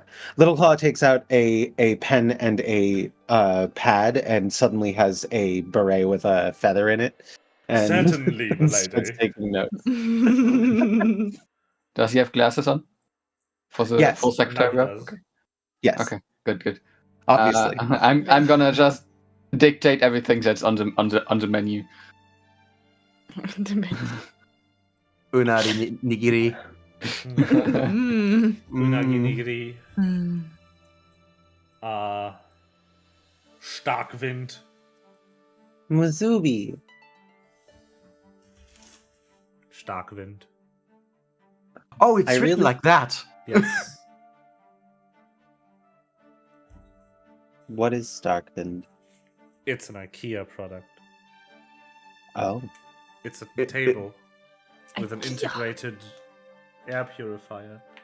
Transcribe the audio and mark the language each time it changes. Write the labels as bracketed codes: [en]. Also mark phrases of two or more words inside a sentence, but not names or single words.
[en] Little Claw takes out a pen and a pad and suddenly has a beret with a feather in it. And Certainly, starts milady. taking notes. Does he have glasses on? For the Yes. full secretary Now he rep? does. Okay. Yes, Okay. Good. obviously. I'm gonna just dictate everything that's on the menu. Unari nigiri. Mm. Unagi Nigiri. Mm. Starkwind. Muzubi. Starkwind. Oh, it's I written really- like that. Yes. What is Starkwind? It's an IKEA product. Oh. It's a It- table with an IKEA. integrated air purifier.